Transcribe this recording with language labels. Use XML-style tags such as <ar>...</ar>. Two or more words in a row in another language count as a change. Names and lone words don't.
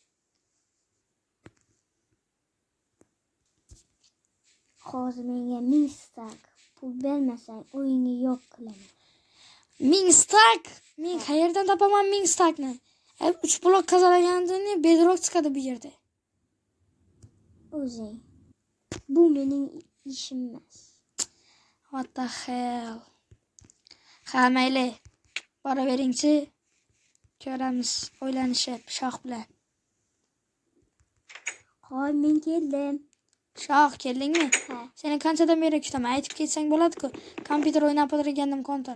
<uz>Hozir menga 1000 stak pul bermasang, o'yinni yo'q qilaman. 1000 stak? Men qayerdan topaman 1000 stakni? 3 blok qazalagandan bedroq chiqadi bu yerda. O'zing. Bu mening ishim emas.</uz> <en>What the hell?</en> <uz>Ha, mayli. Boraveringchi. Ko'ramiz o'ylanishib Shoh bilan. Hoy, men keldim. Shoh, keldingmi? Ha. Seni qanchadan beri kutaman? Aytib ketsang bo'ladi-ku. Kompyuter o'ynab o'tirgandim kontor.</uz>